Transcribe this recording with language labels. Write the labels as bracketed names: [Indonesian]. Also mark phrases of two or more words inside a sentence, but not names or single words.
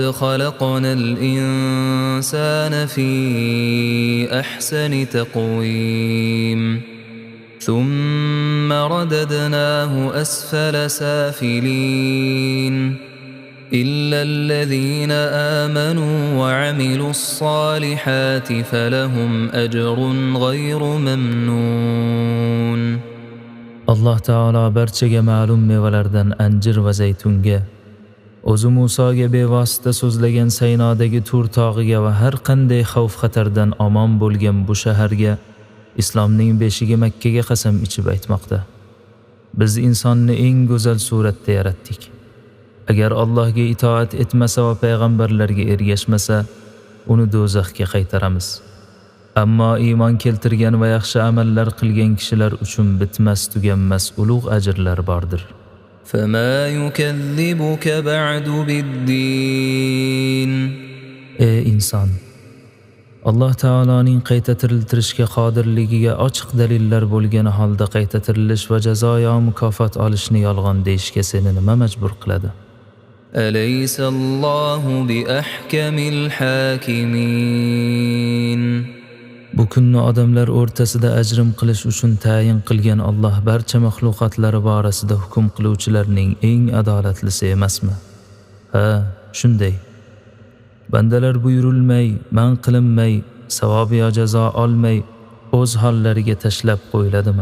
[Arabic] خلقنا الإنسان في أحسن تقويم ثم رددناه أسفل سافلين إلا الذين آمنوا وعملوا الصالحات فلهم أجر غير ممنون. [Uzbek] Allah Taala barchaga ma'lum mevalardan anjir va zaytunga, o'zi Musoga bevosita so'zlagan Saynodagi Tur tog'iga va har qanday xavf-xatardan omon bo'lgan bu shaharga, islomning beshigi Makkaga qasam ichib aytmoqda. Biz insonni eng go'zal suratda yaratdik. Agar Allohga itoat etmasa va payg'ambarlarga ergashmasa, uni do'zaxga qaytaramiz. Ammo iymon keltirgan va yaxshi amallar qilgan kishilar uchun bitmas tuganmas ulug' ajrlar bordir. [Arabic] فما يكذبك بعد بالدين. [Uzbek] Ey inson, Alloh taoloning qayta tiriltirishga qodirligiga ochiq dalillar bo'lgani holda qayta tirilish va jazo yo mukofot olishni yolg'on deyishga seni nima majbur qiladi? [Arabic] أليس الله بأحكم الحاكمين. [Uzbek] Bu kunni odamlar o'rtasida ajrim qilish uchun tayin qilgan Alloh barcha maxluqotlari borasida hukm qiluvchilarning eng adolatlisi emasmi? Ha, shunday. Bandalar buyurilmay, man qilinmay, savob yo jazo olmay o'z hollariga tashlab qo'yiladimi?